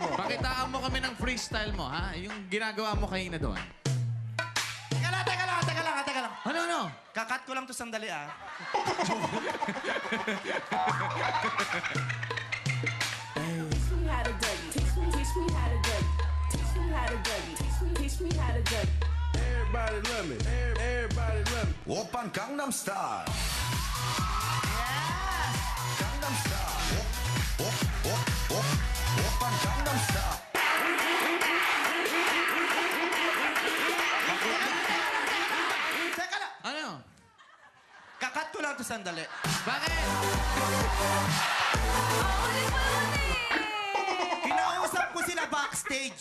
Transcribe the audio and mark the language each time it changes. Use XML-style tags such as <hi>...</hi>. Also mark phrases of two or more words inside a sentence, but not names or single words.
<tl>Pakitaan mo kami ng freestyle mo, ha? Yung ginagawa mo kanina doon. Teka lang. Ano? Kakat ko lang to sandali, ah.</tl> <en>Teach me how to Dougie. Teach me how to Dougie. Teach me how to Dougie. Teach me how to Dougie. Everybody love me. Everybody love me.</en> <ko>오빤 강남 스타일. 강남 스타일. 오빤 강남 스타일.</ko> <tl>Teka lang. Ano? Kakat ko lang to sandali. Bakit? Kinausap ko sila backstage.</tl>